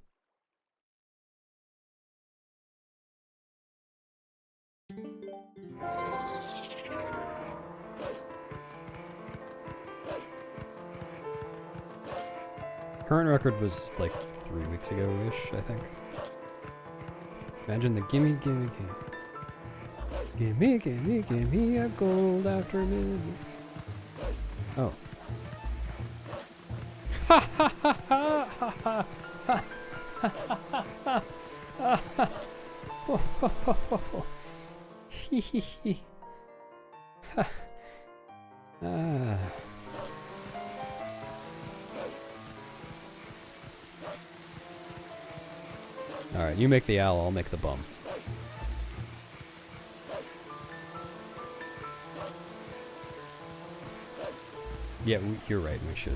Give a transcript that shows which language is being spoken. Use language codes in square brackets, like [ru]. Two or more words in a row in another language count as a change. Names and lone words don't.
[en] Current record was like 3 weeks ago-ish, I think. Imagine the gimme, gimme, gimme. Gimme, gimme, gimme a gold afternoon. Oh. Ha ha ha ha ha ha ha ha ha ha. Ho ho ho ho ho. Hee hee hee. Ha. Ah. Alright, you make the owl, I'll make the bum. Yeah, you're right, we should.